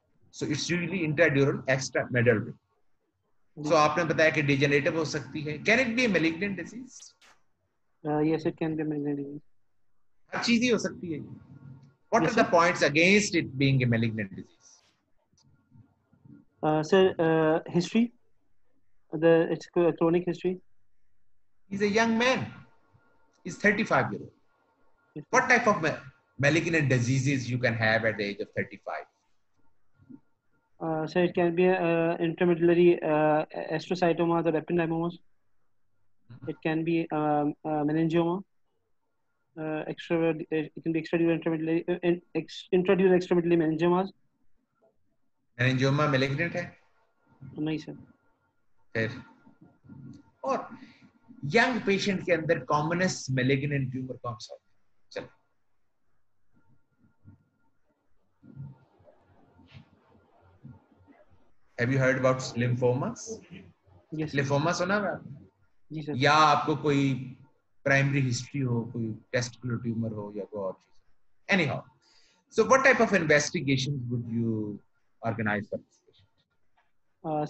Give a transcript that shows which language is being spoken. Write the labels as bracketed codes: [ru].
[en] So it's usually intradural extramedullary. [hi] So आपने बताया कि degenerative हो सकती है. [en] Can it be a malignant disease? Yes, it can be a malignant disease. [hi] हर चीज ही हो सकती है. [en] What are the points against it being a malignant disease? Sir, history. It's a chronic history. He's a young man. He's 35 years old. What type of malignant diseases you can have at the age of 35? So it can be intramedullary astrocytomas or ependymomas. It can be meningioma. It can be extradural intradural extramedullary meningiomas. [hi] Meningioma malignant है? नहीं sir. फिर और young patient के अंदर commonest malignant tumor कौन सा होता है? [en] Have you heard about lymphomas? Yes. [hi] Lymphoma सुना है? जी सर. या आपको कोई प्राइमरी हिस्ट्री हो, कोई टेस्टिकुलर ट्यूमर हो या कोई और चीज. [en] Anyhow, so what type of investigations would you organize for this patient?